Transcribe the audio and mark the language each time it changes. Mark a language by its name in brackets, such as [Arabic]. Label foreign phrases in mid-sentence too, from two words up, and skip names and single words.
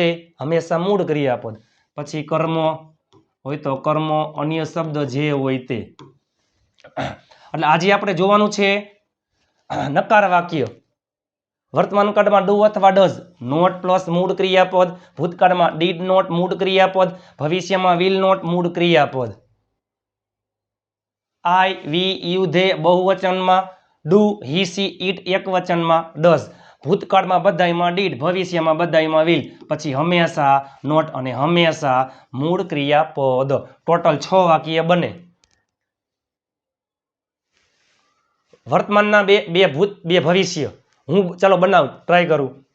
[Gujarati] હંમેશા મૂળ ક્રિયાપદ, પછી કર્મ હોય તો કર્મ, અન્ય શબ્દ જે હોય તે। એટલે આજે આપણે જોવાનું છે નકાર વાક્ય। વર્તમાન કાળમાં ડુ અથવા [English] does not plus [Gujarati] મૂળ ક્રિયાપદ, ભૂતકાળમાં [English] did not [Gujarati] મૂળ ક્રિયાપદ, ભવિષ્યમાં [English] will not [Gujarati] મૂળ ક્રિયાપદ। [English] I, we, you, they [Gujarati] બહુવચનમાં, ડુ, [English] he, she, it [Gujarati] એકવચનમાં, ડઝ ભૂતકાળમાં બધાયમાં ડીડ, ભવિષ્યમાં બધાયમાં વિલ, પછી હંમેશા નોટ અને હંમેશા મૂળ ક્રિયાપદ। ટોટલ 6 વાક્ય બને। વર્તમાનના બે ભૂત બે ભવિષ્ય હું ચાલો બનાવું, ટ્રાય કરું।